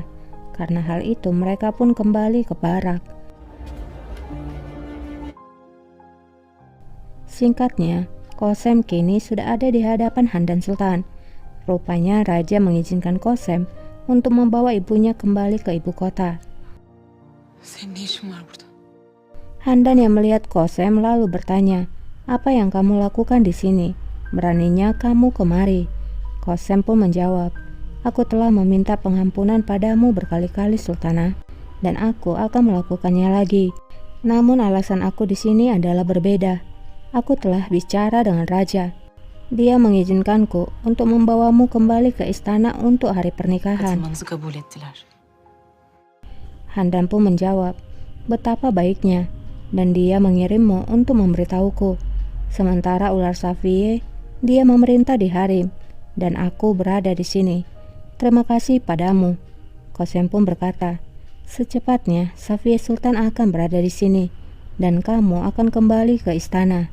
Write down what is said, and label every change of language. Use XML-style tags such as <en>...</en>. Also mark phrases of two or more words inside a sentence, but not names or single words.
<id>Karena hal itu mereka pun kembali ke barak. Singkatnya, Qasem kini sudah ada di hadapan Handan Sultan. Rupanya raja mengizinkan Qasem untuk membawa ibunya kembali ke ibu kota.</id> <tr>Senin ne işin var burada?</tr> <id>Handan yang melihat Qasem lalu bertanya, apa yang kamu lakukan di sini? Beraninya kamu kemari. Qasem pun menjawab, aku telah meminta pengampunan padamu berkali-kali Sultanah, dan aku akan melakukannya lagi. Namun alasan aku di sini adalah berbeda. Aku telah bicara dengan raja. Dia mengizinkanku untuk membawamu kembali ke istana untuk hari pernikahan.</id> <tr>Katılmanızı kabul ettiler.</tr> <id>Handan pun menjawab, betapa baiknya, dan dia mengirimmu untuk memberitahuku. Sementara ular Safiye, dia memerintah di harem, dan aku berada di sini. Terima kasih padamu. Qasem pun berkata, secepatnya Safiye Sultan akan berada di sini, dan kamu akan kembali ke istana.</id>